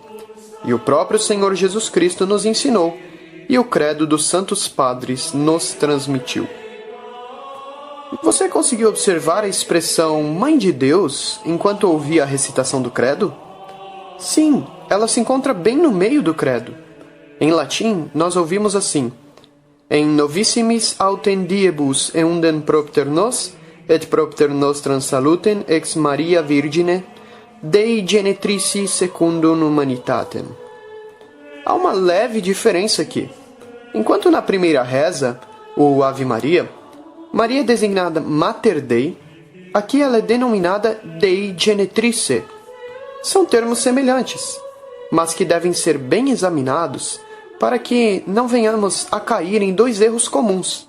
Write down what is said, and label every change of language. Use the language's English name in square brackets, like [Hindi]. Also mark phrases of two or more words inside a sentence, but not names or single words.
[Portuguese] E o próprio Senhor Jesus Cristo nos ensinou, e o credo dos santos padres nos transmitiu. Você conseguiu observar a expressão Mãe de Deus enquanto ouvia a recitação do credo? Sim, ela se encontra bem no meio do credo. Em latim, nós ouvimos assim: [Latin] En novissimis autem diebus eundem propter nos, et propter nostram salutem ex Maria Virgine, Dei genetrici secundum humanitatem. [Portuguese] Há uma leve diferença aqui. Enquanto na primeira reza, o Ave Maria, Maria é designada [Latin] Mater Dei, [Portuguese] aqui ela é denominada [Latin] Dei Genetrice. [Portuguese] São termos semelhantes, mas que devem ser bem examinados para que não venhamos a cair em dois erros comuns.